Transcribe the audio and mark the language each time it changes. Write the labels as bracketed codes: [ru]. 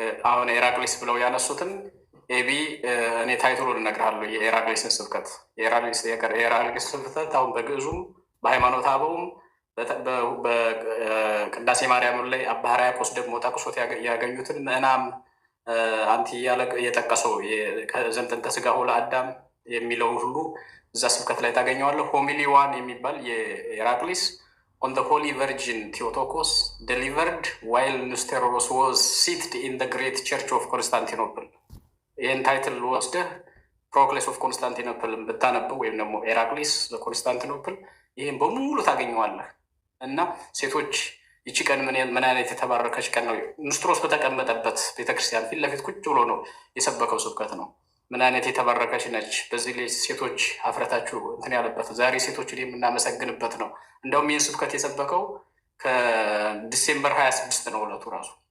[am] አሁን ኤራቅሊስ ብለው ያነሱትን ኤቢ እኔ ታይትሉን እነግርሃለሁ። የኤራቅሊስን ስብከት የኤራቅሊስ ስብከት አሁን በግዕዙም በሃይማኖተ አበውም በቅዳሴ ማርያም ላይ አባ ሕርያቆስ ደግሞ ጠቅሶት ያገኙትን ምዕናም አንቲ እያለ የጠቀሰው ዘንጥንተ ሥጋሁ ለአዳም የሚለውን ሁሉ እዛ ስብከት ላይ ታገኘዋለህ። ሆሚሊ ዋን የሚባል የኤራቅሊስ [en] on the Holy Virgin Theotokos delivered while Nestorius was seated in the great church of Constantinople. [am] ይህን ታይትል ወስደህ ፕሮክሌስ ኦፍ ኮንስታንቲኖፕል ብታነበው ወይም ደግሞ ኤራቅሊስ ኮንስታንቲኖፕል ይህን በሙሉ ታገኘዋለህ። እና ሴቶች ይቺ ቀን ምን አይነት የተባረከች ቀን ነው። ንስጥሮስ በተቀመጠበት ቤተክርስቲያን ፊት ለፊት ቁጭ ብሎ ነው የሰበከው ስብከት ነው። ምን አይነት የተባረከች ነች። በዚህ ላይ ሴቶች አፍረታችሁ እንትን ያለበት ዛሬ ሴቶችን የምናመሰግንበት ነው። እንደውም ይህን ስብከት የሰበከው ከዲሴምበር 26 ነው ዕለቱ ራሱ